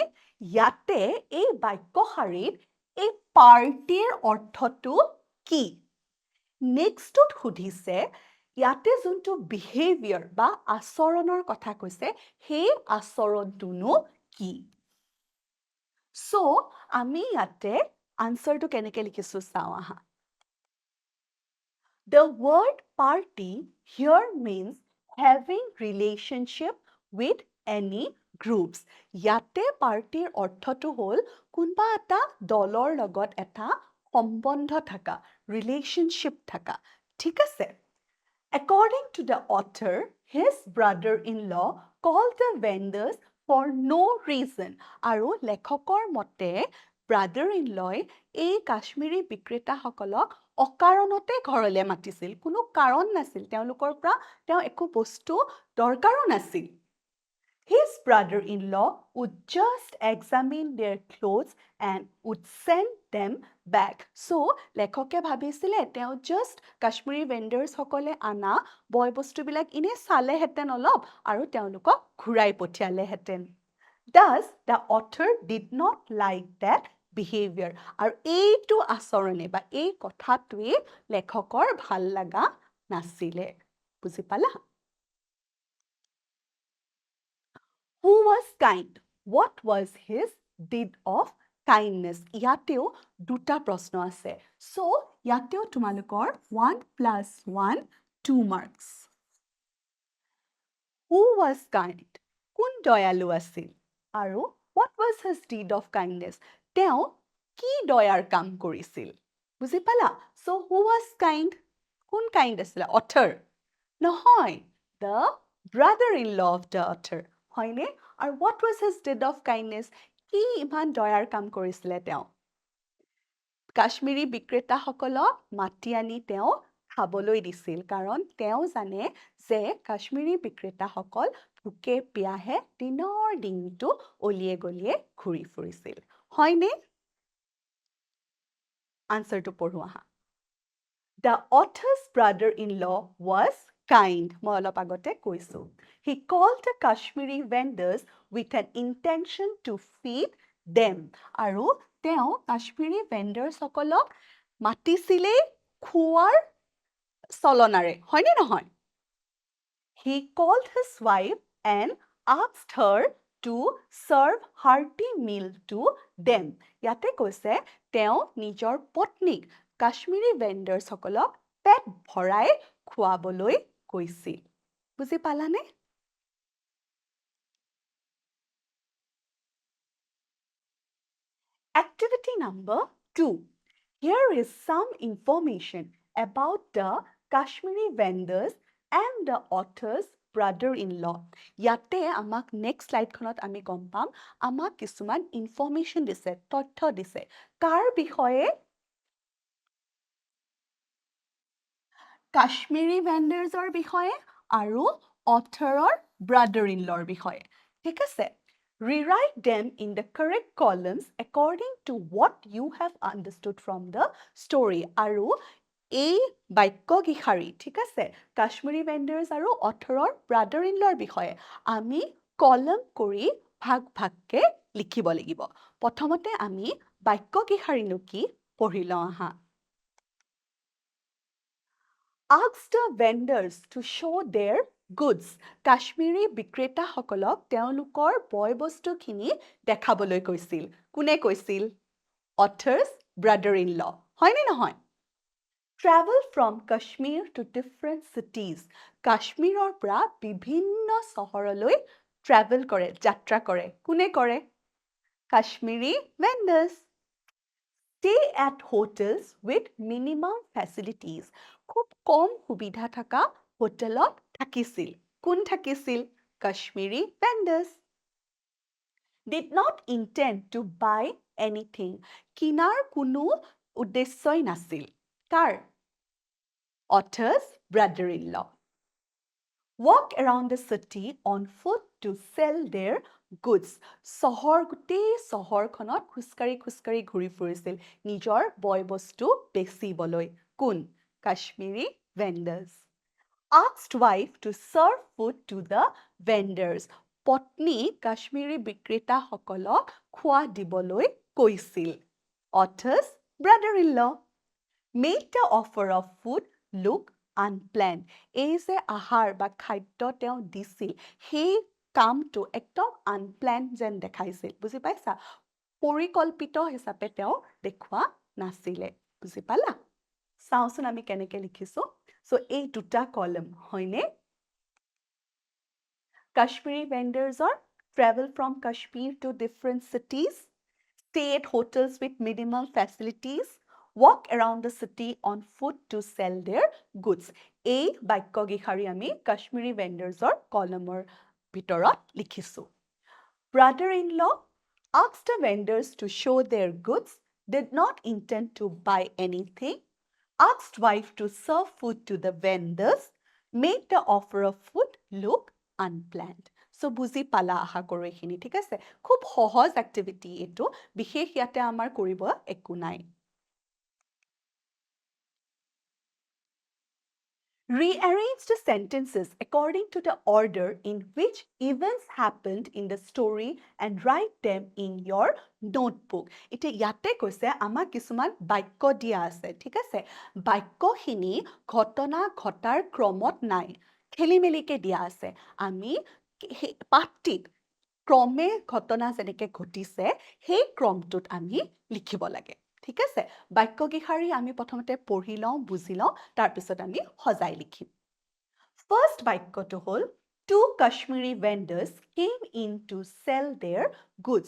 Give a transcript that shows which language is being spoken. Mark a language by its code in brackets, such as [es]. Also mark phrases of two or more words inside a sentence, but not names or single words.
[as] ইয়াতে এই বাক্য শাৰীত এই পাৰ্টিৰ অৰ্থটো কি? নেক্সটটোত সুধিছে, ইয়াতে যোনটো বিহেভিয়াৰ বা আচৰণৰ কথা কৈছে, সেই আচৰণটোনো কি? So, আমি ইয়াতে আনসাৰটো কেনেকৈ লিখিছো চাওঁ আহা। [en] The word party here means having relationship with any groups. [as] ইয়াতে পাৰ্টিৰ অৰ্থটো হ'ল কোনবা এটা দলৰ লগত এটা সম্বন্ধ থাকা, relationship থাকা, ঠিক আছে? [en] According to the author, his brother-in-law called the vendors for no reason. [as] আৰু লেখকৰ মতে brother-in-law এই কাশ্মীৰী বিক্ৰেতাসকলক অকাৰণতে ঘৰলৈ মাতিছিল। কোনো কাৰণ নাছিল, তেওঁলোকৰ পৰা তেওঁ একো বস্তু দৰকাৰো নাছিল। [en] His brother-in-law would just examine their clothes and would send them back. So, [as] লেখকে ভাবিছিলে তেওঁ just কাশ্মীৰী vendors সকলে আনা বয় বস্তুবিলাক ইনে চালেহেঁতেন অলপ আৰু তেওঁলোকক ঘূৰাই পঠিয়ালেহেঁতেন। [en] Thus, the author did not like that behavior. [as] আৰু এইটো আচৰণে বা এই কথাটোৱে লেখকৰ ভাল লগা নাছিলে। বুজি পালা? [en] Who was kind? What was his deed of kindness? [as] ইয়াতেও দুটা প্ৰশ্ন আছে। So, ইয়াতেও তোমালোকৰ 1+1 2 marks. [en] Who was kind? [as] কোন দয়ালু আছিল? [en] আৰু what was his deed of kindness? [as] তেওঁ কি দয়াৰ কাম কৰিছিল? বুজি পালা? [en] So, who was kind? [as] কোন kind আছিলে? [en] Author. নহয়, the brother-in-law of the author. [as] হয়নে? [en] আৰু what was his deed of kindness? [as] কি ইমান দয়াৰ কাম কৰিছিলে তেওঁ? কাশ্মীৰী বিক্ৰেতাসকলক মাতি আনি তেওঁ খাবলৈ দিছিল, কাৰণ তেওঁ জানে যে কাশ্মীৰী বিক্ৰেতাসকল ভোকে পিয়াহে দিনৰ দিনটো অলিয়ে গলিয়ে ঘূৰি ফুৰিছিল। হয়নে? আনসাৰটো পঢ়ো আহা। [en] The author's brother-in-law was kind. [as] মই অলপ আগতে কৈছো। [en] He called the Kashmiri vendors with an intention to feed them. [as] আৰু তেওঁ কাশ্মীৰী vendors সকলক মাতিছিলে খোৱাৰ চলনাৰে, হয়নে নহয়? [en] He called his wife and asked her to serve hearty meal to them. [as] ইয়াতে কৈছে তেওঁ নিজৰ পত্নীক কাশ্মীৰী vendors সকলক পেট ভৰাই খোৱাবলৈ কৈছিল। বুজি পালানে? [en] Activity number 2. Here is some information about the Kashmiri vendors and the author's brother-in-law. [as] ইয়াতে আমাক [en] next slide [as] খনত আমি গম পাম, আমাক কিছুমান information দিছে, তথ্য দিছে। কাৰ বিষয়ে? কাশ্মীৰী vendors বিষয়ে আৰু [en] authorৰ brother-in-law [as] বিষয়ে। ঠিক আছে? [en] Rewrite them in the correct columns according to what you have understood from the story. [as] আৰু এই বাক্য কিশাৰী, ঠিক আছে, কাশ্মীৰী vendors আৰু [en] authorৰ brother-in-law [as] বিষয়ে আমি কলম কৰি ভাগ ভাগকে লিখিব লাগিব। প্ৰথমতে আমি বাক্য কিশাৰীনো কি পঢ়ি লওঁ আহা। [en] Ask the vendors to show their goods. [as] কাশ্মীৰী বিক্ৰেতাসকলক তেওঁলোকৰ বয় বস্তুখিনি দেখাবলৈ কৈছিল। কোনে কৈছিল? [en] Author's brother-in-law. [as] হয়নে নহয়? [en] Travel from Kashmir to different cities. [as] কাশ্মীৰৰ পৰা বিভিন্ন চহৰলৈ travel কৰে, যাত্ৰা কৰে। কোনে কৰে? কাশ্মীৰী vendors. [en] Stay at hotels with minimum facilities. [as] খুব কম সুবিধা থকা হোটেলত থাকিছিল। কোন থাকিছিল? [en] Kashmiri vendors did not intend to buy anything. [as] কিনাৰ কোনো উদ্দেশ্যই নাছিল। কাৰ? [en] Author's brother-in-law. Walk around the city on foot to sell their goods. [as] গোটেই চহৰখনত খোজকাঢ়ি ঘূৰি ফুৰিছিল নিজৰ বয় বস্তু বেচিবলৈ। কোন? [en] Kashmiri vendors. Asked wife to serve food to the vendors. [as] পত্নী কাশ্মীৰী বিক্ৰেতাসকলক খোৱা দিবলৈ কৈছিল। [en] Author's brother-in-law made the offer of food look unplanned. [as] এই যে আহাৰ বা খাদ্য তেওঁ দিছিল সেই কামটো একদম unplanned যেন দেখাইছিল। বুজি পাইছা? পৰিকল্পিত হিচাপে তেওঁ দেখুৱা নাছিলে। বুজি পালা? চাওঁচোন আমি কেনেকৈ লিখিছো। So এই দুটা কলম হয়নে? [en] Kashmiri vendors are travel from Kashmir to different cities, stay at hotels with minimal facilities, walk around the city on foot to sell their goods. [as] এই বাক্যগিশাৰী আমি [en] Kashmiri vendors [as] কলমৰ ভিতৰত লিখিছো। [en] Brother-in-law asked the vendors to show their goods, did not intend to buy anything, asked wife to serve food to the vendors, made the offer of food look unplanned. So [as] বুজি পালা আশা কৰো এইখিনি ঠিক আছে খুব সহজ এক্টিভিটি এটো বিশেষ ইয়াতে আমাৰ কৰিব একো নাই [en] Rearrange the sentences according to the order in which events happened in the story and write them in your notebook. [as] ইতে ইয়াতে কৈছে আমাক কিছুমান বাক্য দিয়া আছে, ঠিক আছে? বাক্যখিনি ঘটনা ঘটাৰ ক্ৰমত নাই. খেলিমেলিকৈ দিয়া আছে. Ami পাঠটিত ক্ৰমে ঘটনা যেনেকে ঘটিছে সেই ক্ৰমটোত আমি লিখিব লাগে ঠিক আছে বাক্যগিশাৰী আমি প্ৰথমতে পঢ়ি লওঁ বুজি লওঁ তাৰ পিছত আমি সজাই লিখিম First বাক্যটো হ'ল [en] Two Kashmiri vendors came in to sell their goods.